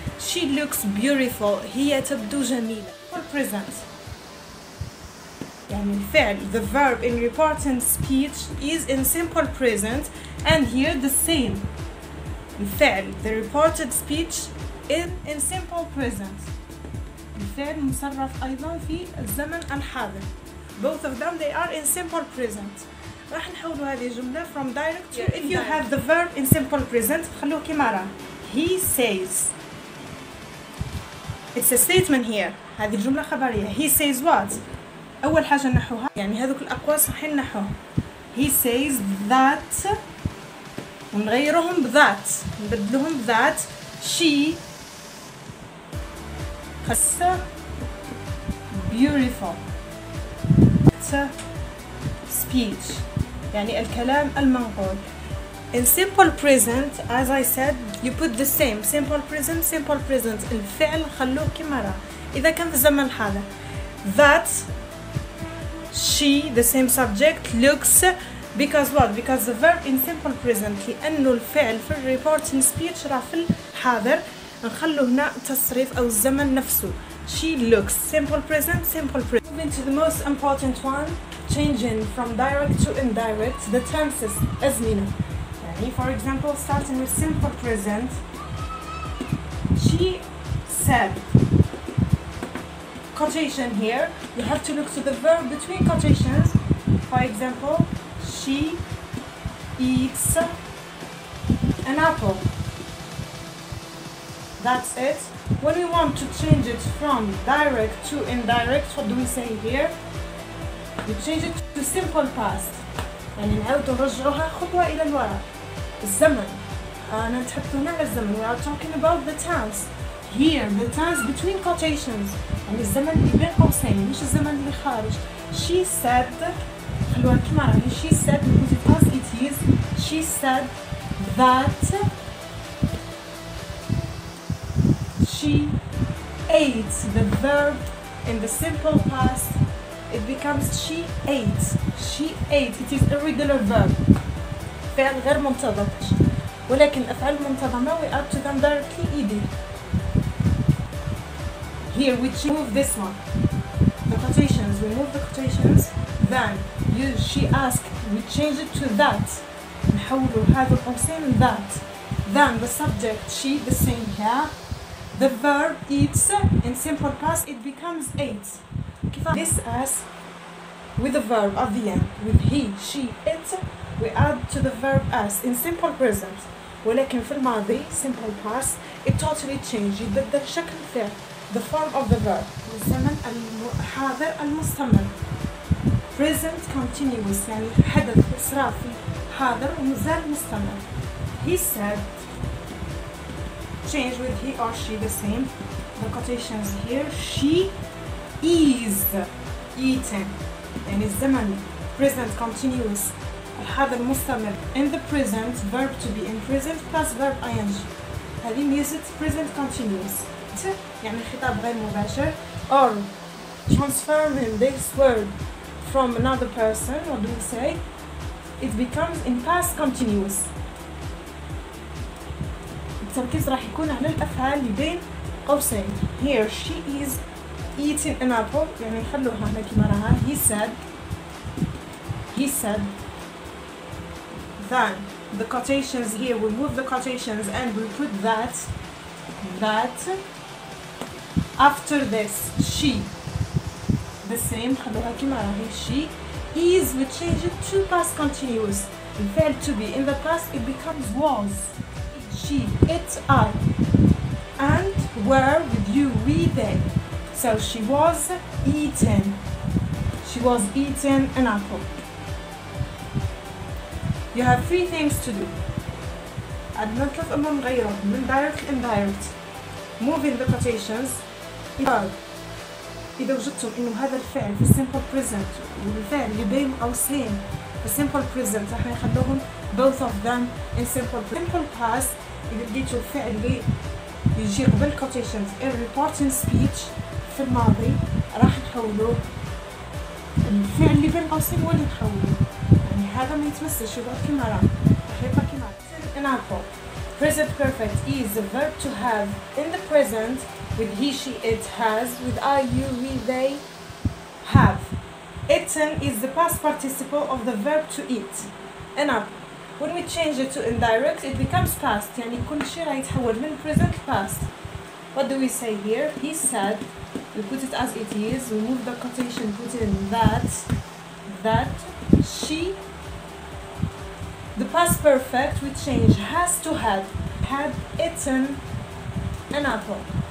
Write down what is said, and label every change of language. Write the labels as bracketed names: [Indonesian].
[English] She looks beautiful. [Arabic] هي تبدو جميلة. [English] simple present [Arabic] يعني الفعل, [English] the verb in reporting speech is in simple present, and here the same. الفعل the reported speech in simple present. [Arabic] الفعل مصرف أيضا في الزمن الحاضر. [English] Both of them they are in simple present. [Arabic] راح نحول هذه الجملة [English] from direct to indirect. If you have the verb in simple present [Arabic] خلوه كما راه. [English] He says. It's a statement here. [Arabic] هذه الجملة خبرية. [English] He says what? [Arabic] أول حاجة نحوها، يعني هذوك الأقواس راح نحوها. [English] He says that، [Arabic] ونغيرهم بذات، نبدلهم بذات. [English] She beautiful speech [Arabic] يعني الكلام المنقول. [English] In simple present, as I said, you put the same. [Arabic] simple present الفعل خلوه كما راه. إذا كان في الزمن الحاضر [English] that she, the same subject, looks. Because what? Because the verb in simple present [Arabic] لأنه الفعل في reporting speech راه في الحاضر، نخلو هنا تصريف أو الزمن نفسه. [English] She looks. Simple present. Moving to the most important one, changing from direct to indirect, the tenses أزمنة. يعني for example, starting with simple present, she said. Quotation here, you have to look to the verb between quotations. For example, she eats an apple. That's it. When we want to change it from direct to indirect, what do we say here? We change it to simple past. [Arabic] يعني نعاود نرجعوها خطوة إلى الوراء. الزمن. أنا نتحدث هنا على الزمن. [English] We are talking about the tense. Here, the tense between quotations. [Arabic] يعني الزمن اللي بين قوسين، مش الزمن اللي خارج. [English] She said. [Arabic] خلوها كما راهي. [English] She said because it was it is. She said that she ate. The verb In the simple past, it becomes she ate. She ate. It is irregular verb. [Arabic] فعل غير منتظم. ولكن الأفعال المنتظمة [English] we add to them directly ed. Here we move this one. The quotations, we move the quotations. Then she asked, we change it to that. نحولوا هذا القوسين that. Then the subject she the same here. The verb eats in simple past it becomes ate. This as with the verb at the end with he, she, it we add to the verb as in simple present. [Arabic] ولكن في الماضي [English] simple past it totally changed [Arabic] يتبدل شكل الفعل [English] the form of the verb [Arabic] الزمن الحاضر المستمر present continuous يعني حدث إسراء في حاضر ومازال مستمر. [English] He said change with he or she the same. The quotations here she is eaten [Arabic] يعني الزمن [English] present continuous [Arabic] الحاضر مستمر [English] in the present verb to be in present plus verb ing. [Arabic] هذه ميزة [English] present continuous [Arabic] يعني الخطاب غير مباشر [English] or transforming this word from another person. What do we say? It becomes in past continuous. [Arabic] التركيز راح يكون على الأفعال اللي بين قوسين. [English] Here she is eating an apple [Arabic] يعني نخلوها هنا كما راها. [English] He said then the quotations here we move the quotations and we put that after this she the same [Arabic] خلوها كما راهي. [English] She is we change it to past continuous. الفعل to be in the past it becomes was. She, it, I, and were with you, we, they. So she was eaten. She was eating an apple. You have three things to do. [Arabic] عندنا ثلاث أمور نغيرهم من direct indirect. [English] Moving the quotations. [Arabic] إذا وجدتم إنه هذا الفعل في simple present والفعل اللي بين قوسين في simple present راح نخلوهم [English] both of them in simple past. [Arabic] إذا لقيتوا الفعل اللي يجي قبل quotations in reporting speech في الماضي راح نحولوه الفعل اللي بين قوسين هو اللي نحولوه يعني هذا ما يتمسش يبقى كما راه راح يبقى كما an apple. [English] Present perfect is the verb to have in the present with he, she, it, has with I, you, we, they have. Eaten is the past participle of the verb to eat. An apple. When we change it to indirect, it becomes past. [Arabic] يعني كل شيء راح يتحول من present past. [English] What do we say here? He said. We put it as it is. We move the quotation, put in that she. The past perfect we change has to had eaten an apple.